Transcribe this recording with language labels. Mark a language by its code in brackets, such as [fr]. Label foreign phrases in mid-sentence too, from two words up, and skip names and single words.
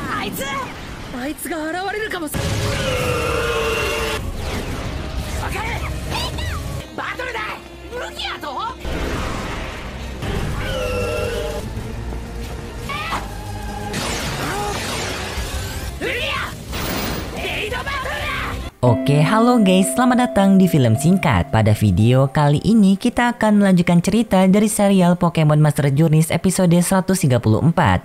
[ja] あいつが現れるかもしれない。バトルだ。武器やと。 [id] Oke, halo guys, selamat datang di film singkat. Pada video kali ini kita akan melanjutkan cerita dari serial Pokemon Master Journeys episode 134.